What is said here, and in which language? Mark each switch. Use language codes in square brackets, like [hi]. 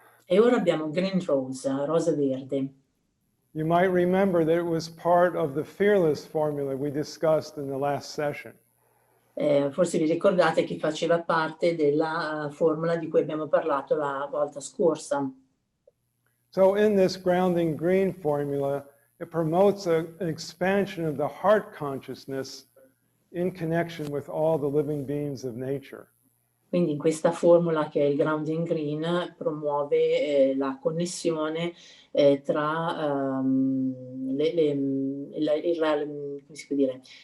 [it] E ora abbiamo Green Rose, rosa verde. [en] You might remember that it was part of the fearless formula we discussed in the last session. [it] Forse vi ricordate che faceva parte della formula di cui abbiamo parlato la volta scorsa. [en] So in this grounding green formula, it promotes an expansion of the heart consciousness in connection with all the living beings of nature. [it] Quindi in questa formula che è il Grounding Green promuove la connessione tra come si può dire,